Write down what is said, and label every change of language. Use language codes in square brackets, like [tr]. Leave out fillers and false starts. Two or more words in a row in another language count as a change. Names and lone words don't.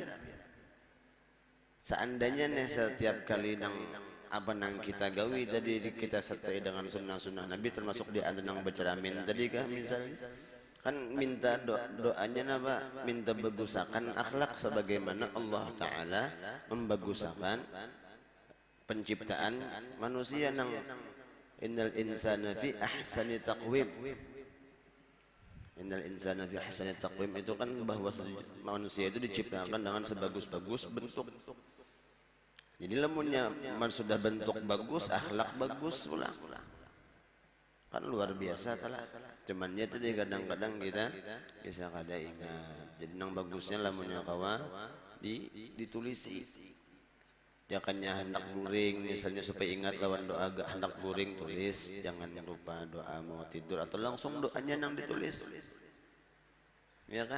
[id] Seandainya nih setiap kali nang kita gawi tadi kita sertai dengan sunnah-sunnah Nabi, termasuk di antara nang bercermin tadi kah misalnya kan minta doanya apa, minta bagusakan akhlak sebagaimana Allah Ta'ala membagusakan penciptaan manusia nang [ar] إن الإنسان في أحسن تقويم. إن الإنسان في أحسن تقويم [id] itu kan bahwa manusia itu diciptakan dengan sebagus-bagus bentuk. Jadi lamunnya sudah bentuk bagus, akhlak bagus pula. Kan luar biasa telah. Cuman ya tadi kadang-kadang kita bisa kada ingat. [bjn] Jadi nang bagusnya lamunnya kawa ditulisi. Jangannya hendak guring [id] misalnya supaya ingat lawan doa agak hendak guring tulis, jangan lupa doa mau tidur, atau langsung doanya nang ditulis. Ya kah?